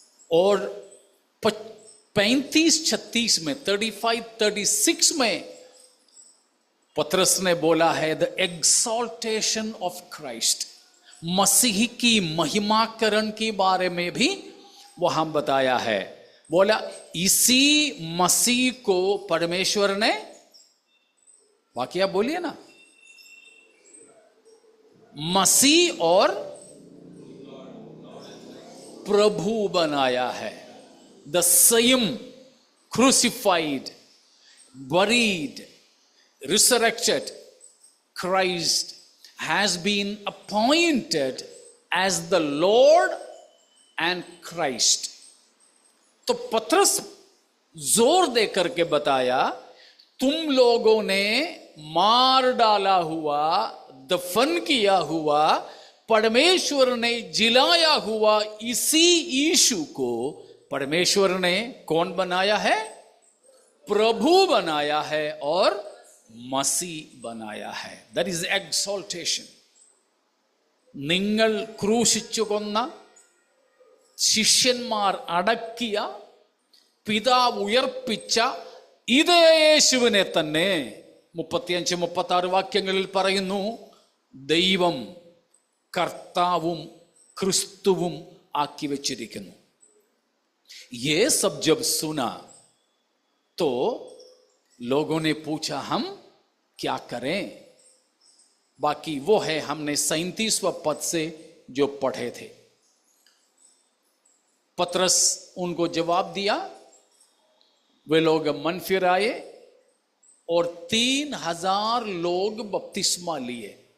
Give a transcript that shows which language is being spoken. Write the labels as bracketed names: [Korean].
[Hindi] और 35-36 में 35-36 में पतरस ने बोला है द एक्सॉल्टेशन ऑफ क्राइस्ट, मसीह की महिमाकरण के बारे में भी वहां बताया है. बोला इसी मसीह को परमेश्वर ने, वाकया बोलिए ना, मसीह और प्रभु बनाया है. [English] The same crucified, buried, resurrected Christ has been appointed as the Lord and Christ. [Hindi] तो पतरस जोर दे करके बताया तुम लोगों ने मार डाला हुआ, दफन किया हुआ, परमेश्वर ने जिलाया हुआ इसी यीशु को परमेश्वर ने कौन बनाया है? प्रभु बनाया है और मसीह बनाया है. [English] That is exaltation. [Malayalam] നിങ്ങൾ ക്രൂശിച്ചു കൊന്ന, ശിഷ്യന്മാർ അടക്കിയ, പിതാവ് ഉയർപ്പിച്ച ഇതേ യേശുവിനെ തന്നെ 35-36 വാക്യങ്ങളിൽ പറയുന്നു ദൈവം കർത്താവും ക്രിസ്തുവും ആക്കി വെച്ചിരിക്കുന്നു. [Hindi] ये सब जब सुना तो लोगों ने पूछा हम क्या करें? बाकी वो है हमने 37वां पद से जो पढ़े थे. पतरस उनको जवाब दिया, वे लोग मन फिर आए और 3000 लोग बपतिस्मा लिए.